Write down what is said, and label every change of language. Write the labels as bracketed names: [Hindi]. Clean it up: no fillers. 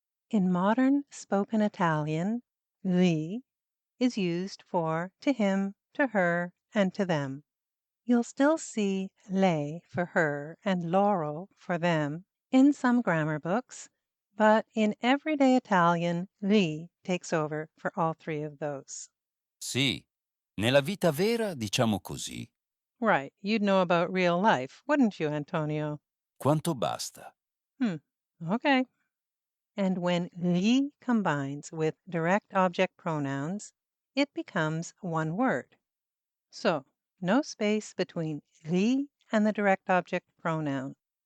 [English] In modern spoken Italian, li is used for to him, to her, and to them. You'll still see lei for her and loro for them in some grammar books, but in everyday Italian, li takes over for all three of those. [Italian] Sì, nella vita vera diciamo così. [English] Right, you'd know about real life, wouldn't you, Antonio? [Italian] Quanto basta? [English] Okay. And when li combines with direct object pronouns, it becomes one word. So, no space between li and the direct object pronoun.